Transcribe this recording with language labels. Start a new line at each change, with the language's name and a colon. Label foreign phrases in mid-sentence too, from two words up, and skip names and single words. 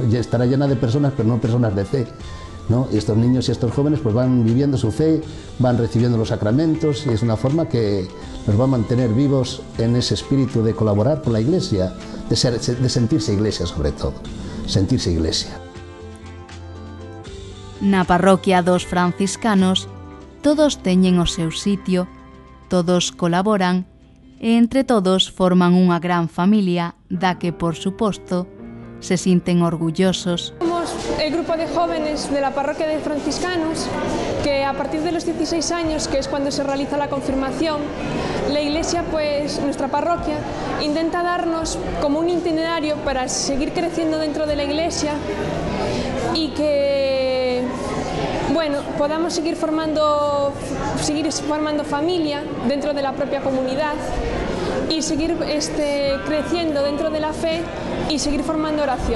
Spanish: Y estará llena de personas, pero no personas de fe, ¿no? Y estos niños y estos jóvenes pues van viviendo su fe, van recibiendo los sacramentos y es una forma que nos va a mantener vivos en ese espíritu de colaborar con la iglesia, de sentirse iglesia sobre todo, sentirse iglesia.
Galician: Na parroquia dos franciscanos, todos teñen o seu sitio, todos colaboran e entre todos forman unha gran familia da que, por suposto, se sinten orgullosos.
Spanish: Somos el grupo de jóvenes de la parroquia de franciscanos que a partir de los 16 años, que es cuando se realiza la confirmación, la iglesia, pues nuestra parroquia, intenta darnos como un itinerario para seguir creciendo dentro de la iglesia y que, bueno, podamos seguir formando familia dentro de la propia comunidad y seguir creciendo dentro de la fe y seguir formando oración.